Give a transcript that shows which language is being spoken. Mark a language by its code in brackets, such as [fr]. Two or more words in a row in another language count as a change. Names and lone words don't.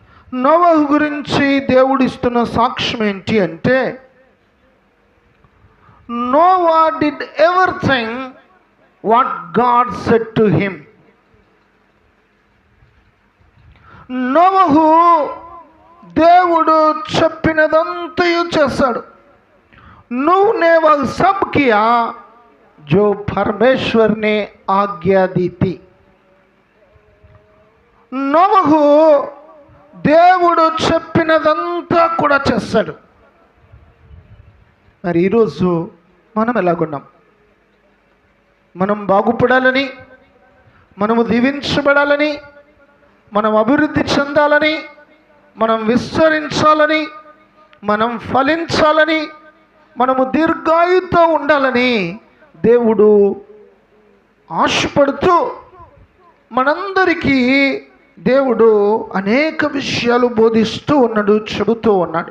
[te] నోవహు గురించి దేవుడు ఇస్తున్న సాక్ష్యం ఏంటి అంటే, [en] Noah did everything what God said to him. [te] నోవహు దేవుడు చెప్పినదంతయు చేశాడు. [hi] నువ్వునే వह सब किया जो परमेश्वर ने आज्ञा दी थी. [te] నోవహు దేవుడు చెప్పినదంతా కూడా చేస్తాడు. మరి ఈరోజు మనం ఎలాగున్నాం? మనం బాగుపడాలని, మనము దీవించబడాలని, మనం అభివృద్ధి చెందాలని, మనం విస్తరించాలని, మనం ఫలించాలని, మనము దీర్ఘాయుతో ఉండాలని దేవుడు ఆశపడుతూ మనందరికీ దేవుడు అనేక విషయాలు బోధిస్తూ ఉన్నాడు, చెబుతూ ఉన్నాడు.